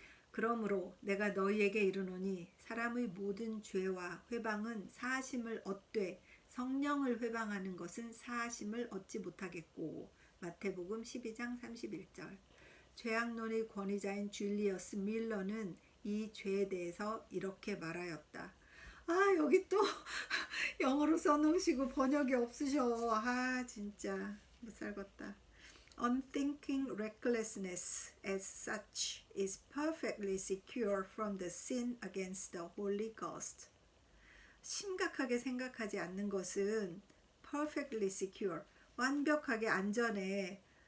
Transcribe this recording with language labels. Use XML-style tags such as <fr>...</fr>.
<ko>그러므로 내가 너희에게 이르노니 사람의 모든 죄와 회방은 사하심을 얻되 성령을 회방하는 것은 사하심을 얻지 못하겠고. 마태복음 12장 31절. 죄악론의 권위자인 줄리어스 밀러는 이 죄에 대해서 이렇게 말하였다. 여기 또 영어로 써놓으시고 번역이 없으셔. 진짜 못 살겠다.</ko> <en>Unthinking recklessness as such is perfectly secure from the sin against the Holy Ghost.</en> <ko>심각하게 생각하지 않는 것은</ko> <en>perfectly secure,</en> <ko>완벽하게 안전해.</ko>